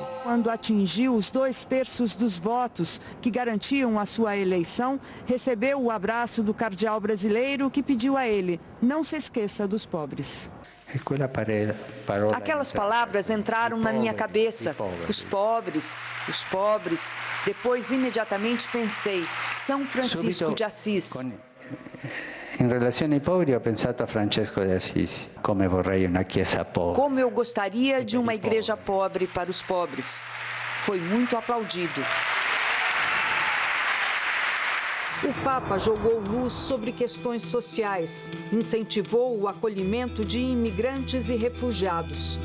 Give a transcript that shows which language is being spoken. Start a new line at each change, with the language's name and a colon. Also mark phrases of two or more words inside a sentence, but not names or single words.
Portuguese: Quando atingiu os 2/3 dos votos que garantiam a sua eleição, recebeu o abraço do cardeal brasileiro que pediu a ele: não se esqueça dos pobres. Aquelas palavras entraram na minha cabeça. Os pobres, os pobres. Depois, imediatamente, pensei: São Francisco de Assis.
Italian: In relazione ai poveri, ho pensato a Francesco de Assisi. Come vorrei una chiesa pobre.
Portuguese: Como eu gostaria de uma igreja pobre para os pobres. Foi muito aplaudido. O Papa jogou luz sobre questões sociais, incentivou o acolhimento de imigrantes e refugiados.